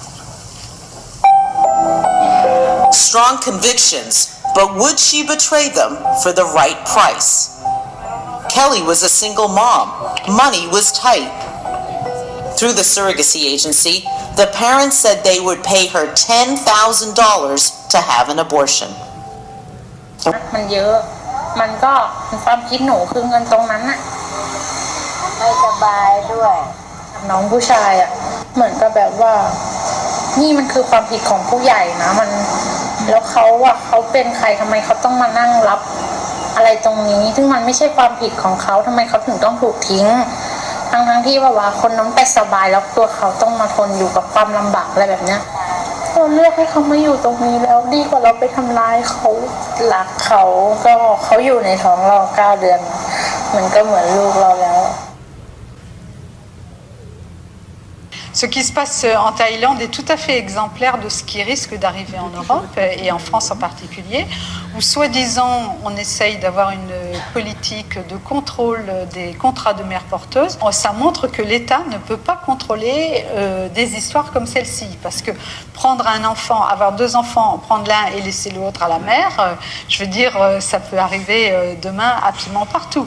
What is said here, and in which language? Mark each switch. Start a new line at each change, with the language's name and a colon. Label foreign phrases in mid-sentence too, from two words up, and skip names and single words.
English: Strong convictions, but would she betray them for the right price? Kelly was a single mom. Money was tight. Through the surrogacy agency, the parents said they would pay her $10,000 to have an abortion.
Thai: มันเยอะมันก็ความคิดหนูคือเงินตรงนั้นน่ะไม่สบายด้วยน้องผู้ชายอ่ะเหมือนกับแบบว่า นี่มันคือความผิดของผู้ใหญ่นะมันแล้วเขาเป็นใครทำไมเขาต้องมานั่งรับอะไรตรงนี้ซึ่งมันไม่ใช่ความผิดของเขาทำไมเขาถึงต้องถูกทิ้งทั้งที่ว่าคนน้องไปสบายแล้วตัวเขาต้องมาทนอยู่กับความลำบากอะไรแบบเนี้ยเราเลือกให้เขามาอยู่ตรงนี้แล้วดีกว่าเราไปทำร้ายเขารักเขาก็เขาอยู่ในท้องเรา9 เดือนมันก็เหมือนลูกเราแล้ว
French: Ce qui se passe en Thaïlande est tout à fait exemplaire de ce qui risque d'arriver en Europe, et en France en particulier, où soi-disant on essaye d'avoir une politique de contrôle des contrats de mères porteuses. Ça montre que l'État ne peut pas contrôler des histoires comme celle-ci, parce que prendre un enfant, avoir 2 enfants, prendre l'un et laisser l'autre à la mère, je veux dire, ça peut arriver demain absolument partout.